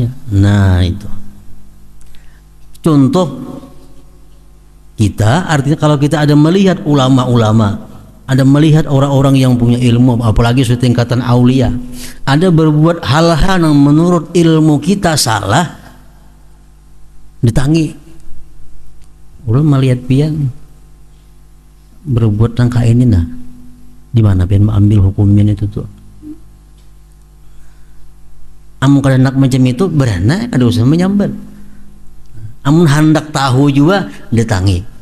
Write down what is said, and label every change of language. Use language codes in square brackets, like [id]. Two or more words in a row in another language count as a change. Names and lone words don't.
[id] Nah, itu contoh kita. Artinya kalau kita ada melihat ulama-ulama, ada melihat orang-orang yang punya ilmu, apalagi sudah tingkatan aulia, ada berbuat hal-hal yang menurut ilmu kita salah, [bjn] ditangi, udah melihat pian berbuat langkah ini, nah di mana pian ambil hukumnya itu tuh. Amun kada nak macam itu berana kada usah menyambat. Amun hendak tahu juga ditangi.